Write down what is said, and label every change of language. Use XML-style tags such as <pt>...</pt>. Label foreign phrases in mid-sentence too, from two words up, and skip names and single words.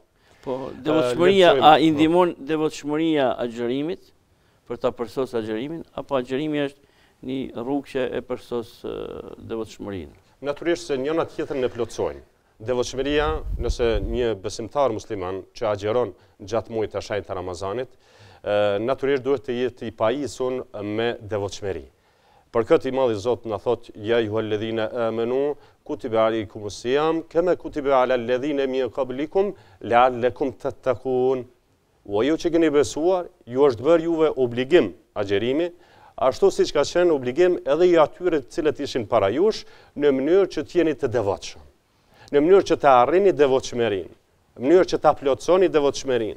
<sq>Po devotshmëria a i ndihmon devotshmëria agjerimit për ta përsos agjerimin apo agjerimi është një rrugë që e përsos devotshmërinë? Natyrisht se njëna tjetrën e plotësojnë. Devotshmëria, nëse një besimtar musliman që agjeron gjatë muajit të shenjtë të Ramazanit, natyrisht duhet të jetë i pajisur me devotshmëri. Për këtë i madhi Zot na thot:</sq> <ar>"يا أيها الذين آمنوا كتب عليكم الصيام كما كتب على الذين من قبلكم لعلكم تتقون."</ar> <sq>O ju që keni besuar, ju është bërë juve obligim agjerimi, ashtu siç ka qenë obligim edhe i atyre të cilët ishin para jush, në mënyrë që t'jeni të devotshëm, në mënyrë që të arrini devotshmërinë, në mënyrë që ta plotësoni devotshmërinë.</sq>